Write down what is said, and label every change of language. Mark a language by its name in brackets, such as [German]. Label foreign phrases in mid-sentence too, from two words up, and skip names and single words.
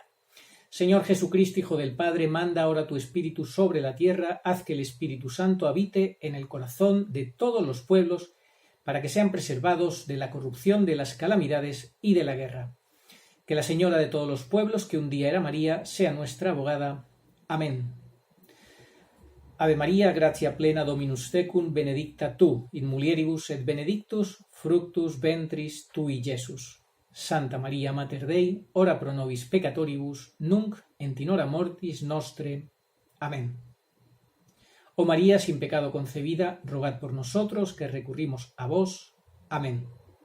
[Spanish] Señor Jesucristo, Hijo del Padre, manda ahora tu Espíritu sobre la tierra, haz que el Espíritu Santo habite en el corazón de todos los pueblos, para que sean preservados de la corrupción, de las calamidades y de la guerra. Que la Señora de todos los pueblos, que un día era María, sea nuestra abogada. Amén. [Latin] Ave Maria, gratia plena Dominus tecum, benedicta tu in mulieribus et benedictus fructus ventris tui, Iesus. Santa Maria Mater Dei, ora pro nobis peccatoribus, nunc et in hora mortis nostre. [Spanish] Amén. Oh María, sin pecado concebida, rogad por nosotros que recurrimos a vos. Amén.